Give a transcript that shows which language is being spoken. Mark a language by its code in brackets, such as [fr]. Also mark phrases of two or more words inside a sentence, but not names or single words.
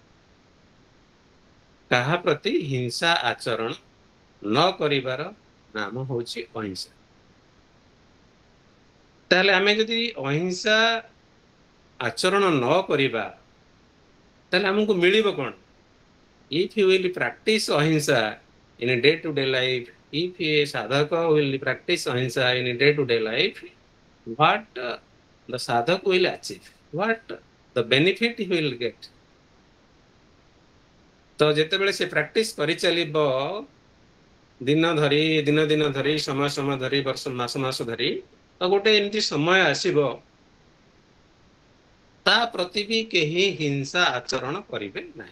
[or] କାହା ପ୍ରତି ହିଂସା ଆଚରଣ ନ କରିବାର ନାମ ହେଉଛି ଅହିଂସା। ତାହେଲେ ଆମେ ଯଦି ଅହିଂସା ଆଚରଣ ନ କରିବା ତାହେଲେ ଆମକୁ ମିଳିବ କ'ଣ? [en] If you will practice ahimsa in a day-to-day life, if a sadhaka will practice ahimsa in a day-to-day life, what the sadhaka will achieve? What the benefit he will get? [or] ତ ଯେତେବେଳେ ସେ ପ୍ରାକ୍ଟିସ କରି ଚାଲିବ ଦିନ ଦିନ ଧରି, ସମୟ ଧରି, ବର୍ଷ ମାସ ଧରି, ତ ଗୋଟେ ଏମିତି ସମୟ ଆସିବ ତା ପ୍ରତି ବି କେହି ହିଂସା ଆଚରଣ କରିବେ ନାହିଁ।